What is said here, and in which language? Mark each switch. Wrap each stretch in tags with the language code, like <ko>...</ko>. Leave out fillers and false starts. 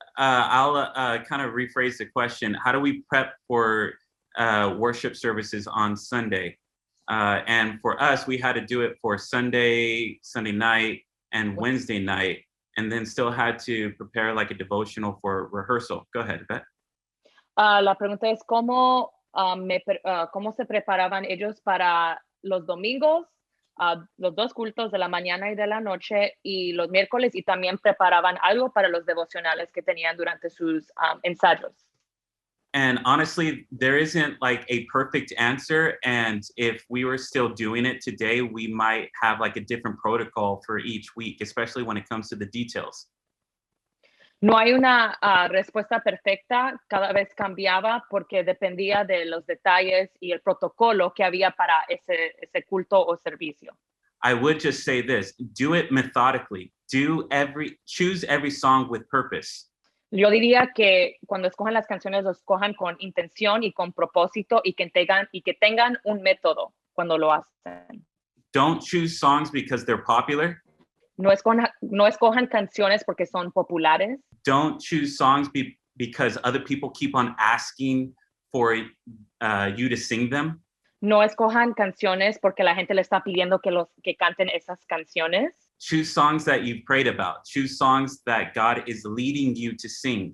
<en>I'll kind of rephrase the question. How do we prep for worship services on Sunday? And for us, we had to do it for Sunday night, and Wednesday night, and then still had to prepare like a devotional for rehearsal. Go ahead, Beth.</en> <es>La pregunta es cómo se preparaban ellos para los domingos, los dos cultos de la mañana y de la noche, y los miércoles, y también preparaban algo para los devocionales que tenían durante sus ensayos.</es> <en>And honestly, there isn't like a perfect answer. And if we were still doing it today, we might have like a different protocol for each week, especially when it comes to the details.</en> <es>No hay una respuesta perfecta, cada vez cambiaba porque dependía de los detalles y el protocolo que había para ese culto o servicio.</es> <en>I would just say this, do it methodically. Choose every song with purpose.</en> <es>Yo diría que cuando escojan las canciones, los escojan con intención y con propósito y que tengan un método cuando lo hacen.</es> <en>Don't choose songs because they're popular.</en> <es>No escojan canciones porque son populares.</es> <en>Don't choose songs because other people keep on asking for you to sing them.</en> <es>No escojan canciones porque la gente le está pidiendo que canten esas canciones.</es> <en>Choose songs that you've prayed about. Choose songs that God is leading you to sing.</en>